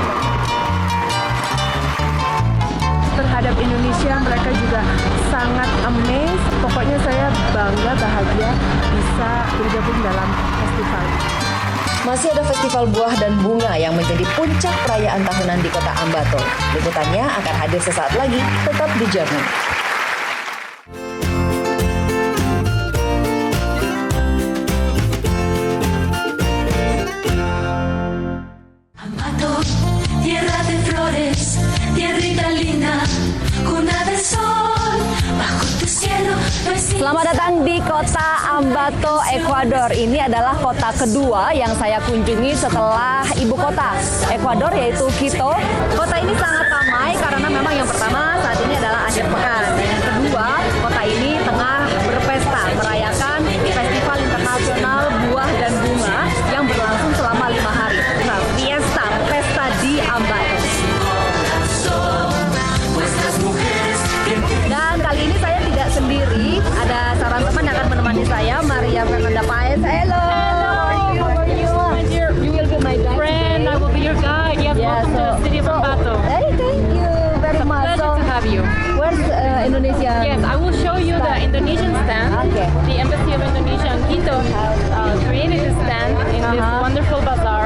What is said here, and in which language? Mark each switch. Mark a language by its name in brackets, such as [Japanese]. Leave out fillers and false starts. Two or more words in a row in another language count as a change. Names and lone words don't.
[Indonesian] Terhadap Indonesia mereka juga sangat amazed. Pokoknya saya bangga, bahagia bisa bergabung dalam festival. Masih ada festival buah dan bunga yang menjadi puncak perayaan tahunan di kota Ambato. Liputannya akan hadir sesaat lagi, tetap di Jerman. [Spanish] Ambato, tierra de flores, tierrita linda, cuna del sol, bajo tu cielo. [Indonesian] Selamat datang di kota Ambato, Ekuador. Ini adalah kota kedua yang saya kunjungi setelah ibu kota Ekuador, yaitu Quito. Kota ini sangat ramai karena memang yang pertama saat ini adalah akhir pekan. Dan yang kedua, kota ini tengah berpesta merayakan Festival Internasional Buah dan Bunga yang berlangsung selama 5 hari. Fiesta, pesta di Ambato. Dan kali ini saya tidak sendiri, ada seorang teman yang akan menemani saya, Maria Fernanda Paez. [English] Hello. How are you? You will be my guide Friend, today. I will be your guide. Yes, welcome to the city of Ambato. Hey, thank you very It's a much. pleasure to have you. Where's Indonesia? Yes, I will show you the Indonesian stand. Okay. The Embassy of Indonesia in Quito has created a stand in this wonderful bazaar